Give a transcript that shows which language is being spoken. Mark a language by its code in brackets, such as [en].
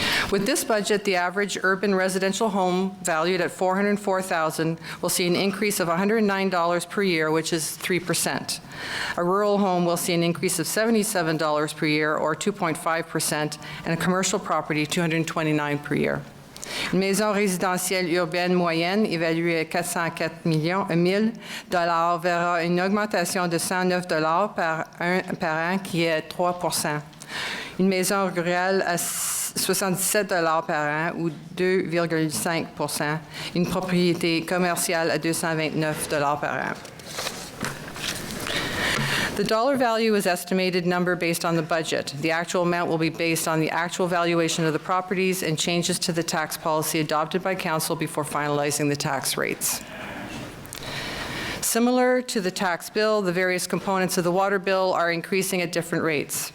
[en] With this budget, the average urban residential home valued at $404,000 will see an increase of $109 per year, which is 3%. A rural home will see an increase of $77 per year, or 2.5%, and a commercial property, $229 per year. [fr] Une maison résidentielle urbaine moyenne évaluée à 404 000 $ verra une augmentation de $109 par an, qui est 3%. Une maison rurale à $77 par an, ou 2,5%. Une propriété commerciale à $229 par an. [en] The dollar value is estimated number based on the budget. The actual amount will be based on the actual valuation of the properties and changes to the tax policy adopted by Council before finalizing the tax rates. Similar to the tax bill, the various components of the water bill are increasing at different rates.